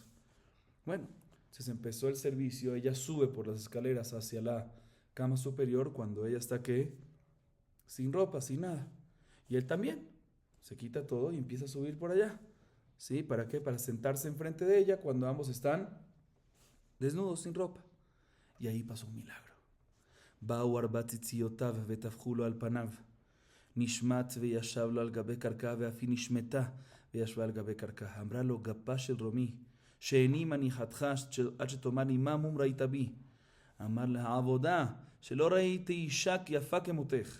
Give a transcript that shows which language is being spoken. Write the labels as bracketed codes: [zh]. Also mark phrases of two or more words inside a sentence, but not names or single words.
[es] Bueno, entonces empezó el servicio, ella sube por las escaleras hacia la cama superior cuando ella está ¿qué? Sin ropa, sin nada. Y él también se quita todo y empieza a subir por allá. ¿Sí? ¿Para qué? Para sentarse enfrente de ella cuando ambos están desnudos, sin ropa. Y ahí pasó un milagro. [he] באו 4 ציציותיו וטפחו לו על פניו. נשמט וישב לו על גבי קרקע ואף היא נשמטה וישבה על גבי קרקע. אמרה לו גפה של רומי שאיני מניחתך עד שתאמר לי מה מום ראית בי. אמר לה עבודה שלא ראיתי אישה יפה כמותך.